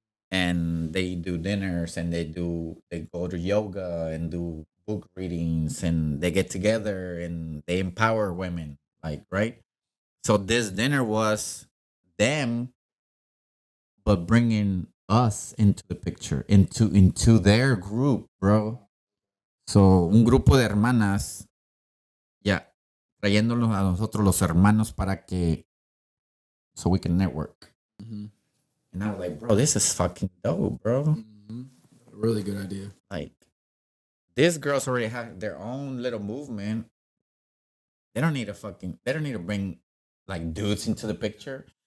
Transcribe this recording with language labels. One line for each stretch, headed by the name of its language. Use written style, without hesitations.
English: And they do dinners and they go to yoga and do book readings and they get together and they empower women, like, right? So this dinner was them, but bringing us into the picture, into their group, bro.
Spanish: So, un grupo de hermanas, ya, trayéndolos a nosotros los hermanos para que,
English: so we can network. Mm-hmm. And I was like, bro, this is fucking dope, bro. Mm-hmm. Really good idea. Like, these girls already have their own little movement. They don't need to bring like dudes into the picture.